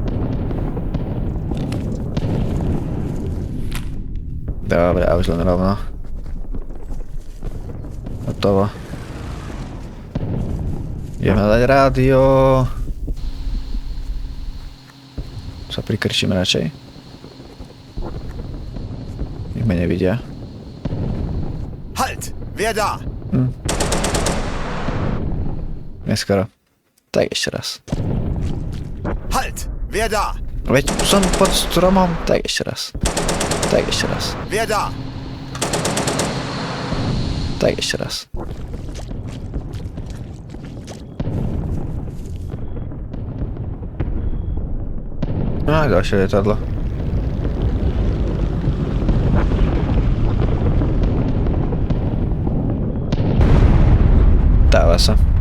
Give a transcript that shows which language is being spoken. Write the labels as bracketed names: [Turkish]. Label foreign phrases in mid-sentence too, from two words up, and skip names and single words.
[Slovak] Dobre, a už len rovno. Hotovo. Ideme hľadať rádio. Sa prikrčím radšej. Nech ma nevidia. [German] Halt! Wer da? [Slovak] Neskoro. Tak ešte raz. [German] Halt! Wer da? [Slovak] Veď som pod stromom. Tak ešte raz. Tak ešte raz. [German] Wer da? [Slovak] Tak ešte raz. A ďalšie lietadlo. Dáva sa.